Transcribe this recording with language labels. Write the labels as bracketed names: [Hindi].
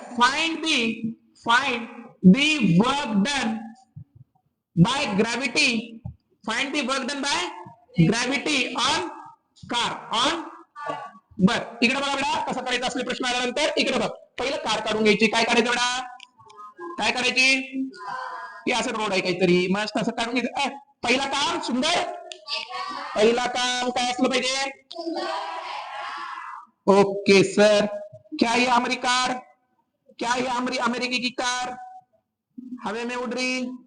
[English] Find the work done by gravity. Find the work done by gravity on car. [Marathi] बर, इकडे बघा बेटा कसं करायचं असले प्रश्न आल्यानंतर इकडे बघ. पहिलं कार काढून घ्यायची. काय करायचं बेटा? काय करायची? की असं रोड आहे काहीतरी मस्त असं काढून घ्यायचं. पहिला काम सुंदर. पहिला काम काय असलं पाहिजे? [Hindi] Okay sir. क्या ये हमारी कार? क्या ये हमारी अमेरिकी की कार हवे में उड़ रही?